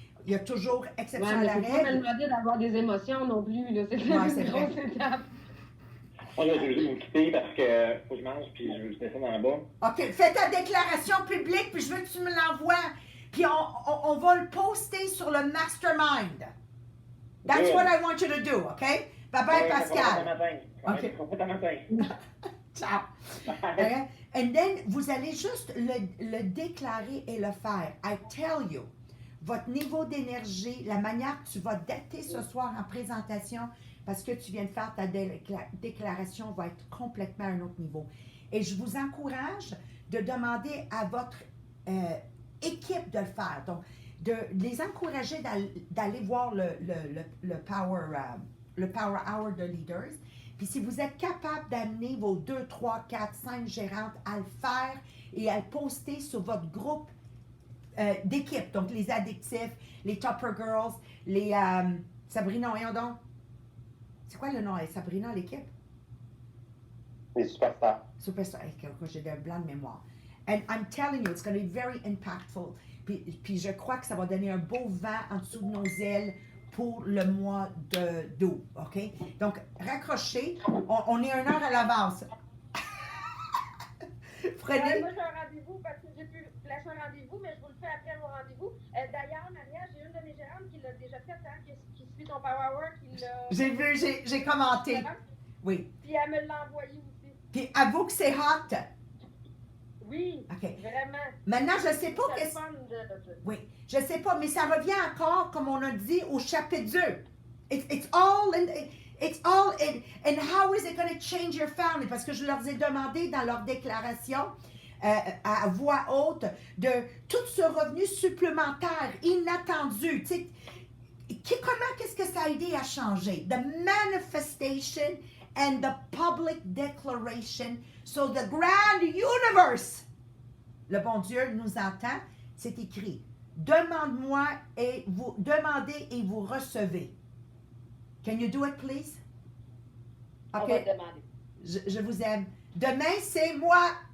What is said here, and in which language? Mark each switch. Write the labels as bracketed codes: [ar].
[fr] Il y a toujours exception à la règle. Il ne faut pas me demander d'avoir des émotions non plus. C'est une grosse étape. Moi, je vais vous quitter parce que faut que je mange puis je mets ça dans le bas. OK, fais ta déclaration publique puis je veux que tu me l'envoies. Puis on va le poster sur le mastermind. [en] That's what I want you to do, OK? Bye-bye, Pascal. OK. Ciao. Okay? And then, [fr] vous allez juste le déclarer et le faire. [en] I tell you, [fr] votre niveau d'énergie, la manière que tu vas dater ce soir en présentation, parce que tu viens de faire ta déclaration, va être complètement à un autre niveau. Et je vous encourage de demander à votre équipe de le faire. Donc, de les encourager d'aller voir le Power Hour de Leaders. Puis si vous êtes capable d'amener vos 2, 3, 4, 5 gérantes à le faire et à le poster sur votre groupe d'équipe, donc les addictifs, les Topper Girls, les Sabrina, voyons donc. C'est quoi le nom? Sabrina, l'équipe? Les superstars. Superstar. J'ai des blancs de mémoire. [en] And I'm telling you, it's going to be very impactful. [fr] Puis je crois que ça va donner un beau vent en dessous de nos ailes pour le mois d'août, OK? Donc, raccrochez. On est 1 heure à l'avance. Prenez... Moi, j'ai un rendez-vous parce que j'ai pu flasher un rendez-vous, mais je vous le fais après mon rendez-vous. D'ailleurs, Maria, j'ai une de mes gérantes qui l'a déjà fait, hein, qui suit ton Power Hour, qui l'a... J'ai vu, j'ai commenté. Oui. Puis elle me l'a envoyé aussi. Puis avoue que c'est hot. Oui, OK. vraiment. Maintenant, je ne sais pas C'est qu'est-ce... fun de... Oui, je ne sais pas, mais ça revient encore, comme on a dit, au chapitre 2. [en] It's all in, and how is it going to change your family? [fr] Parce que je leur ai demandé dans leur déclaration à voix haute de tout ce revenu supplémentaire, inattendu. Tu sais, qu'est-ce que ça a aidé à changer? [en] The manifestation and the public declaration. So the grand universe, [fr] le bon Dieu nous entend, c'est écrit. Demandez et vous recevez. [en] Can you do it, please? [fr] On va te demander. Je vous aime. Demain, c'est moi.